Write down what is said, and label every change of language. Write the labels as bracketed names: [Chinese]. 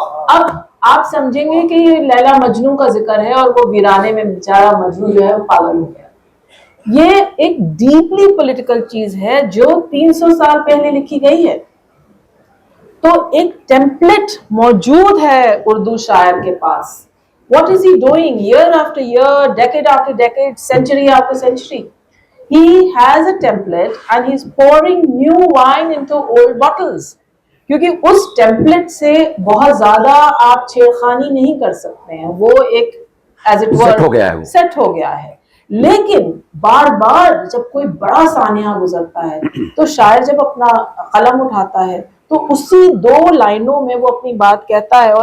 [Hindi] अब आप समझेंगे कि ये लैला मजनू का जिक्र है और वो वीराने में बेचारा मजनू जो है वो पागल हो गया। ये एक डीपली पॉलिटिकल चीज है जो 300 साल पहले लिखी गई है। तो एक टेम्पलेट मौजूद है उर्दू शायर के पास। [English] What is he doing year after year, decade after decade, century after century? He has a template and he's pouring new wine into old bottles. [Hindi] क्योंकि उस टेम्पलेट से बहुत ज्यादा आप छेड़खानी नहीं कर सकते हैं, वो एक एज इट वर सेट हो गया है। लेकिन बार बार जब कोई बड़ा सानिया गुजरता है तो शायर जब अपना कलम उठाता है तो उसी 2 लाइनों में वो अपनी बात कहता है।